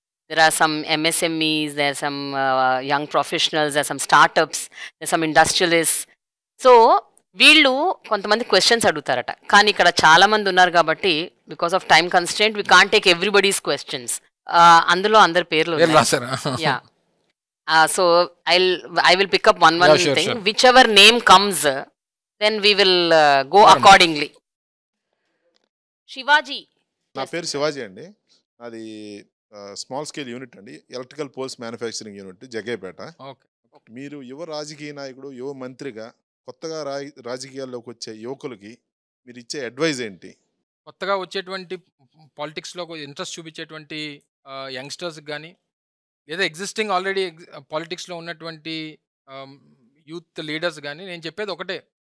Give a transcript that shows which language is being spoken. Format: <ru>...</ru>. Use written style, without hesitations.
<en>There are some MSMEs, there are some young professionals, there are some startups, there are some industrialist.</en> <te>So వీళ్ళు కొంతమంది questions అడుగుతారట, కానీ ఇక్కడ చాలా మంది ఉన్నారు కాబట్టి</te> <en>Because of time constraint we can't take everybody's questions.</en> <te>అందులో అందరి పేర్లు yeah.</te> <en>So I will pick up one thing. Sure. Whichever name comes, then we will go accordingly. Shivaji.</en> <te>నా పేరు శివాజీ అండి. అది స్మాల్ స్కేల్ యూనిట్ అండి, electrical poles manufacturing unit, Jaggayyapeta. Okay. మీరు యువ రాజకీయ నాయకుడు, యువ మంత్రిగా కొత్తగా రాజకీయాల్లోకి వచ్చే యువకులకి మీరు ఇచ్చే అడ్వైజ్ ఏంటి? కొత్తగా వచ్చేటువంటి పాలిటిక్స్‌లో ఇంట్రెస్ట్ చూపించేటువంటి యంగ్‌స్టర్స్‌కి గానీ, లేదా ఎగ్జిస్టింగ్ ఆల్రెడీ పాలిటిక్స్‌లో ఉన్నటువంటి యూత్ లీడర్స్ గానీ నేను చెప్పేది ఒకటే.</te>